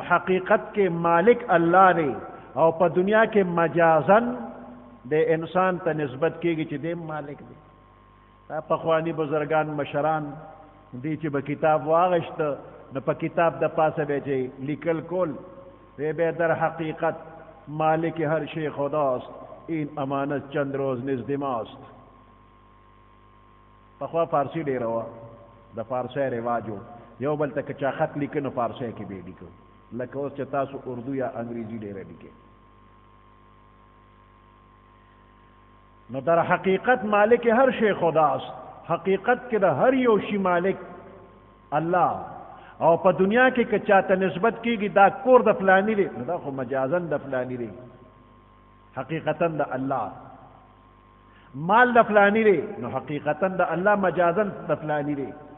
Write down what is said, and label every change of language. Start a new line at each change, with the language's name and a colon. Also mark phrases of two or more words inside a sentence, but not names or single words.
Pashto: حقیقت کې مالک الله دی او په دنیا کې مجازن د انسان ته نسبت کیږي چې دی مالک دی پخوانی بزرگان مشران دی چې به کتاب واغشت نو په کتاب د پاسه به چې لیکل کول وی به
Persian: در حقیقت مالک هر شی خداست این امانت چند روز نزد ماست
Pashto: پخوا فارسی ډیره وه د فارسی رواجو یو بل ته که چا خط لیکه نو فارسی کې به یې لیکو لکه اوس چې تاسو اردو یا انګریزي ډیره لیکئ نو
Persian: در حقیقت مالک هر شی خداست
Pashto: حقیقت کې د هر یو شی مالک الله او په دنیا کې که چاته نسبت کیږي دا کور د فلانی دی نو دا خو مجازن د فلانی دی حقیقتا د الله مال د فلانی دی نو حقیقتا د الله مجازن د فلانی دی